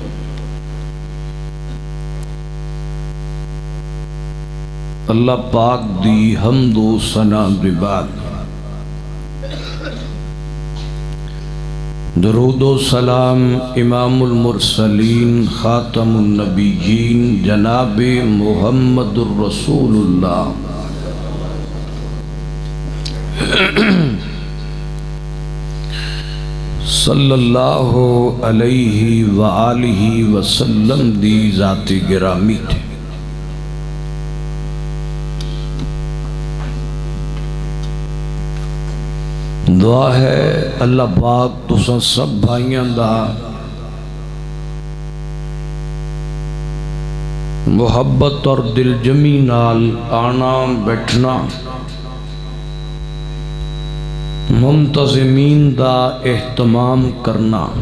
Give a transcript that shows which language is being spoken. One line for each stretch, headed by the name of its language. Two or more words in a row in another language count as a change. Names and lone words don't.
Punjabi: اللہ پاک دی حمد و ثنا دے بعد درود و سلام امام المرسلین خاتم النبیین جناب محمد رسول اللہ
Arabic: صلى الله عليه وآله وسلم
Punjabi: دی ذات گرامی تے. دعا اے اللہ پاک تساں سب بھائیاں دا محبت اور دلجمعی نال آنا بیٹھنا، منتظمین دا اہتمام کرنا.